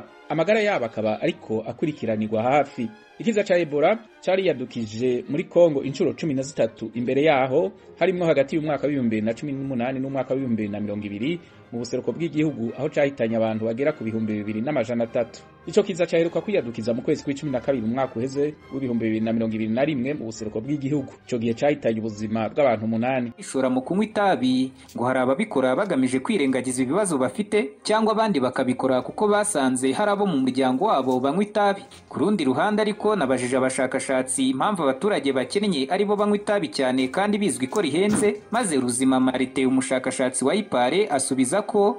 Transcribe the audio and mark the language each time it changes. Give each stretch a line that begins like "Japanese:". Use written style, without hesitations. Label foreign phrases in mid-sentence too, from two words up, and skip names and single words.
Rundi: Amagara yabo akaba ariko akurikiranirwa hafi. Ikiza cha Ebola cyari yadukije muri Kongo inshuro 13 imbere yaho, harimo hagati y'umwaka wa 2018 n'umwaka wa 2020 mu buseruko bw'igihugu, aho cyahitanye abantu bagera ku 2300. Ico kiza cyaheruka kwiyadukiza mu kwezi kwa 12 umwaka uheze w'2021 mu buseruko bw'igihugu. Ico gihe cyahitanye ubuzima bw'abantu 8.
Kinyarwanda: Ishora mu kunywa itabi ngo hari ababikora bagamije kwirengagiza ibibazo bafite, cyangwa abandi bakabikora kuko basanze hari abo mu muryango wabo banywa itabi. Ku rundi ruhande ariko nabajije abashakashatsi impamvu abaturage bakennye ari bo banywa itabi cyane kandi bizwi ko rihenze, maze Ruzima Marite umushakashatsi wa IPARE asubiza ko